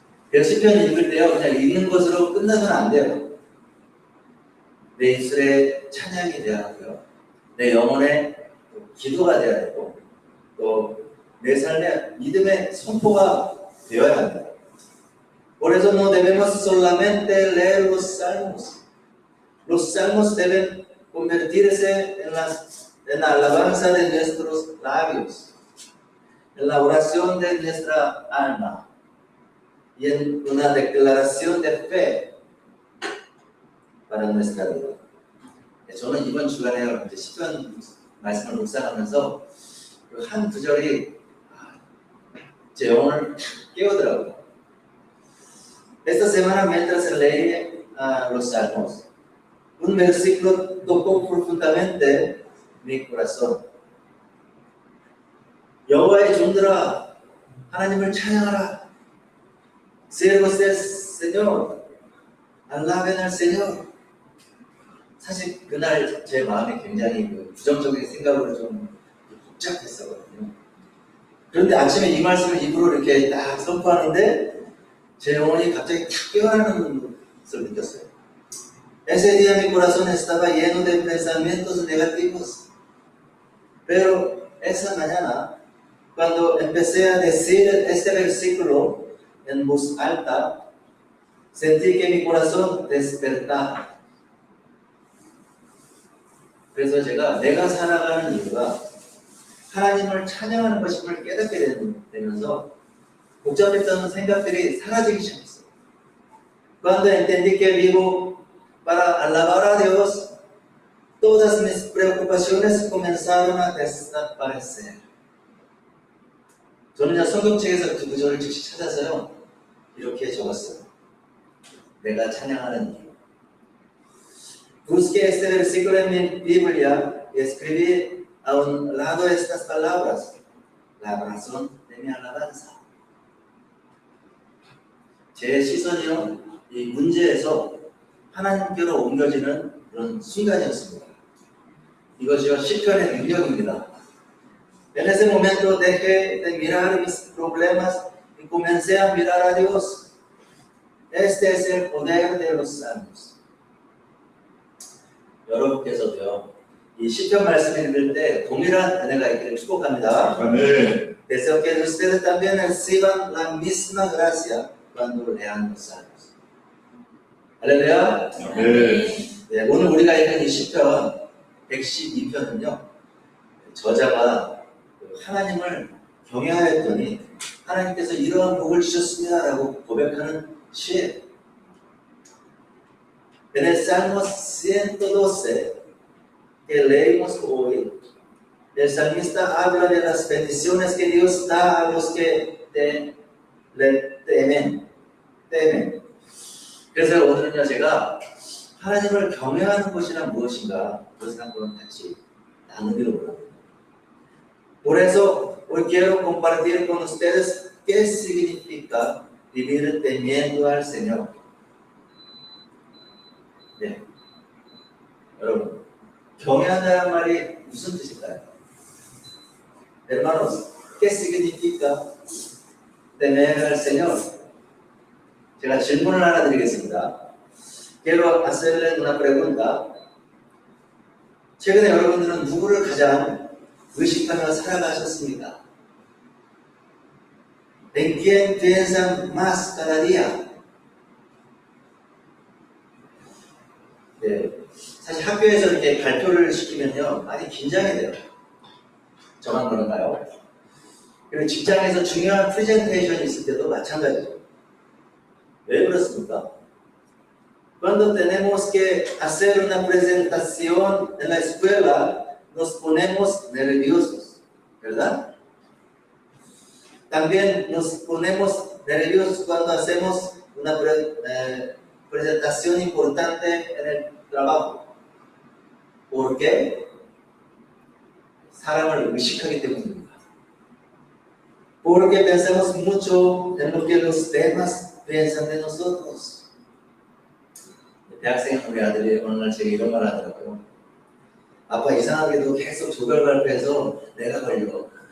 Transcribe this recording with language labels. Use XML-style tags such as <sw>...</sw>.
<ko>그래서 시편 읽을 때요, 그냥 읽는 것으로 끝나서는 안 돼요. 내 입술에 찬양이 돼야 하고요, 내 영혼에 기도가 돼야 되고, 또 내 삶에 믿음의 선포가 되어야 합니다.</ko> <es>Por eso no debemos solamente leer los salmos. Los salmos deben convertirse en la alabanza de nuestros labios, en la oración de nuestra alma y en una declaración de fe para nuestra vida.</es> <ko>저는 이번 주간에 시편 말씀을 묵상하면서 한 구절이 제 영혼을 깨우더라고요.</ko> <es>Esta semana mientras leí los salmos, un versículo tocó profundamente mi corazón.</es> <ko>여호와의 종들아, 하나님을 찬양하라.</ko> <es>Siervos del Señor, alaben al Señor.</es> <ko>사실 그날 제 마음이 굉장히 부정적인 생각으로 좀 복잡했었거든요. 그런데 아침에 이 말씀을 입으로 이렇게 딱 선포하는데 제 영혼이 갑자기 탁 깨어나는 것을 느꼈어요.</ko> <es>Ese día mi corazón estaba lleno de pensamientos negativos. Pero esa mañana, cuando empecé a decir este versículo en voz alta, sentí que mi corazón despertaba.</es> <ko>그래서 내가 살아가는 이유가 하나님을 찬양하는 것임을 깨닫게 되면서 복잡했던 생각들이 사라지기 시작했어요.</ko> <es>Cuando entendí que vivo para alabar a Dios, todas mis preocupaciones comenzaron a desaparecer.</es> <ko>저는 성경책에서 그 구절을 즉시 찾아서요, 이렇게 적었어요. 내가 찬양하는 이유.</ko> <es>Busqué este versículo en mi Biblia y escribí a un lado estas palabras, la razón de mi alabanza.</es> <ko>제 시선이요, 이 문제에서 하나님께로 옮겨지는 그런 순간이었습니다. 이것이요, 시편의 능력입니다.</ko> <es>En ese momento dejé de mirar mis problemas y comencé a mirar a Dios. Este es el poder de los salmos.</es> <ko>여러분께서도요, 이 시편 말씀 읽을 때 동일한 은혜가 있기를 축복합니다. 아멘.</ko> <es>Deseo que ustedes también reciban la misma gracia cuando lean los salmos.</es> <ko>할렐루야. 아멘. 네, 오늘 우리가 읽은 이 시편 112편은요, 저자가 하나님을 경외하였더니 하나님께서 이러한 복을 주셨습니다라고 고백하는 시예요.</ko> <es>En el Salmo 112 que leímos hoy, el salmista habla de las bendiciones que Dios da a los que le temen.</es> <ko>그래서 오늘은요, 제가 하나님을 경외하는 것이란 무엇인가, 그것을 한번 같이 나누기로 합니다.</ko> <es>Por eso, hoy quiero compartir con ustedes qué significa vivir temiendo al Señor.</es> <ko>네. 여러분, 경외한다는 말이 무슨 뜻일까요?</ko> <es>Hermanos, ¿qué significa temer al Señor?</es> <ko>제가 질문을 하나 드리겠습니다.</ko> <es>Quiero hacerle una pregunta.</es> <ko>최근에 여러분들은 누구를 가장 의식하며 살아가셨습니까?</ko> <es>¿En quién piensan más cada día?</es> <ko>네, 사실 학교에서 이렇게 발표를 시키면요, 많이 긴장이 돼요. 저만 그런가요? 그리고 직장에서 중요한 프레젠테이션이 있을 때도 마찬가지죠. 왜 그렇습니까?</ko> <es>Cuando tenemos que hacer una presentación en la escuela, nos ponemos nerviosos, ¿verdad? También nos ponemos nerviosos cuando hacemos una presentación importante en el trabajo. ¿Por qué?</es> <ko>사람을 의식하기 때문입니다.</ko> <es>Porque pensamos mucho en lo que los demás piensan de nosotros.</es> <ko>대학생 우리 아들이 어느 날 제게 이런 말 하더라고요. 아빠 이상하게도 계속 조별 발표해서 내가 걸려.</ko>